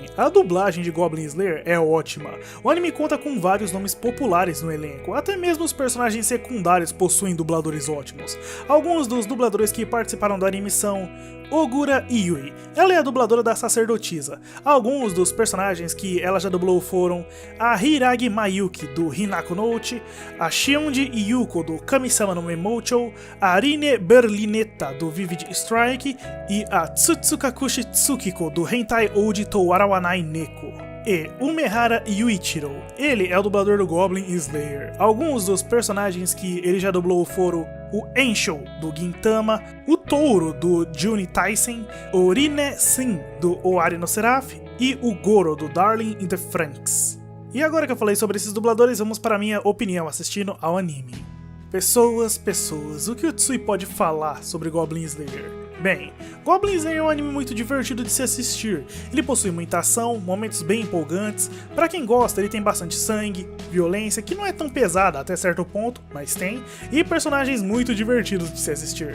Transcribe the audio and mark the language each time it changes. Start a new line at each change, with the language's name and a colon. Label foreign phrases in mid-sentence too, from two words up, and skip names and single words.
Portuguese: A dublagem de Goblin Slayer é ótima. O anime conta com vários nomes populares no elenco, até mesmo os personagens secundários possuem dubladores ótimos. Alguns dos dubladores que participaram do anime são Ogura Yui, ela é a dubladora da sacerdotisa. Alguns dos personagens que ela já dublou foram a Hiragi Mayuki do Hinako no Uchi, a Shionji Yuko do Kami-sama no Memocho, a Arine Berlinetta do Vivid Strike e a Tsutsukakushi Tsukiko do Hentai Oji to Warawanai Neko. E Umehara Yuichiro, ele é o dublador do Goblin Slayer. Alguns dos personagens que ele já dublou foram o Enshou, do Gintama, o Touro, do Juni Taisen, o Rine Sin, do Owari no Seraph, e o Goro, do Darling in the Franxx. E agora que eu falei sobre esses dubladores, vamos para a minha opinião assistindo ao anime. Pessoas, o que o Tsui pode falar sobre Goblin Slayer? Bem, Goblin Slayer é um anime muito divertido de se assistir. Ele possui muita ação, momentos bem empolgantes. Pra quem gosta, ele tem bastante sangue, violência, que não é tão pesada até certo ponto, mas tem, e personagens muito divertidos de se assistir.